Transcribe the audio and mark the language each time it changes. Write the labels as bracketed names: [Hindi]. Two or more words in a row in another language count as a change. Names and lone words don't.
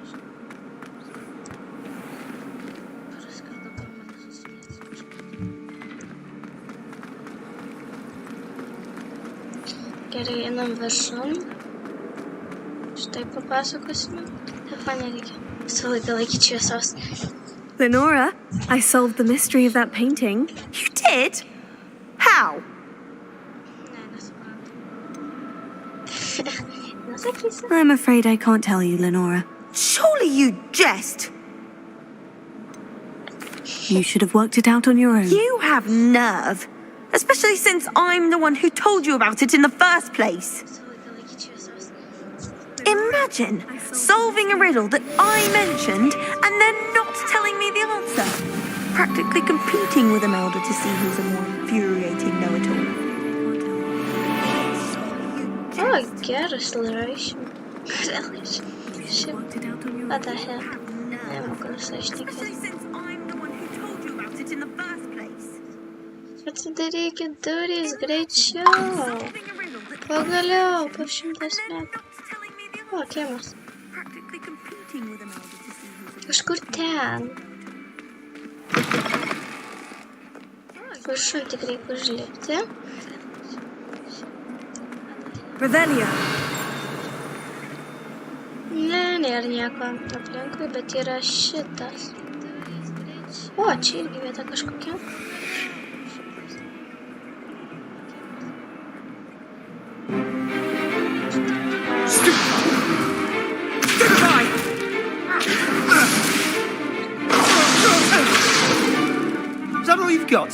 [Lithuanian] Praskrido pro mane susinėti kažko. Gerai, einam viršun. Štai papasakosime. Taip, man nereikia. Visą laiką laikyti šviesos. [English] Lenora, I solved the mystery of that painting. You did? How? [Lithuanian] Ne, nesuprantu. Nesakysiu. [English] I'm afraid I can't tell you, Lenora. Surely you jest. You should have worked it out on your own. You have nerve. Especially since I'm the one who told you about it in the first place. [Lithuanian] Visą laiką laikyti šviesos. [English] Imagine solving a riddle that I mentioned and then not telling me the answer. Practically competing with Imelda to see who's a more infuriating know-it-all. Oh, geras Leroy. What the hell? [Lithuanian] Nemoku sašnekėti. Atsidarykit durys greičiau. Pagaliau, po 100 metų. O, kiemas. Kažkur ten. Viršuj tik reikia užlipti. Revelio. Ne, nėra nieko aplinkui, bet yra šitas. O, čia irgi vieta kažkokia. [English] Is that all you've got?